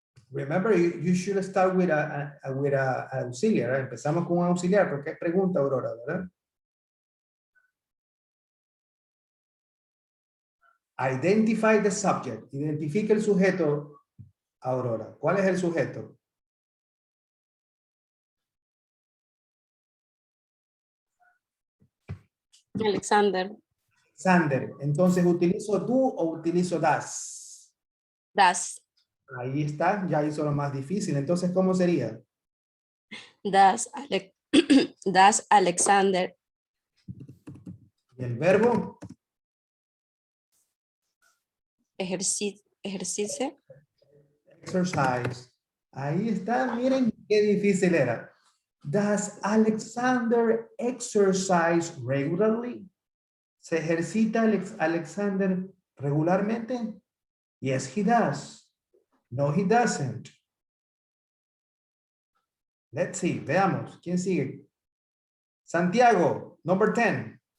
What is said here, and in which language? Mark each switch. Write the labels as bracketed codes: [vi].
[en] Remember, you should start with a auxiliar. [es] Empezamos con un auxiliar, porque es pregunta, Aurora, ¿verdad? [en] Identify the subject. [es] Identifica el sujeto, Aurora. ¿Cuál es el sujeto? Alexander. Sander. Entonces, ¿utilizo do o utilizo das? Das. Ahí está, ya hizo lo más difícil. Entonces, ¿cómo sería? Das, das Alexander. ¿Y el verbo? Ejercicio. Exercise. Ahí está, miren qué difícil era. [en] Does Alexander exercise regularly? [es] ¿Se ejercita Alexander regularmente? [en] Yes, he does. No, he doesn't. Let's see, [es] veamos. ¿Quién sigue? Santiago, number 10.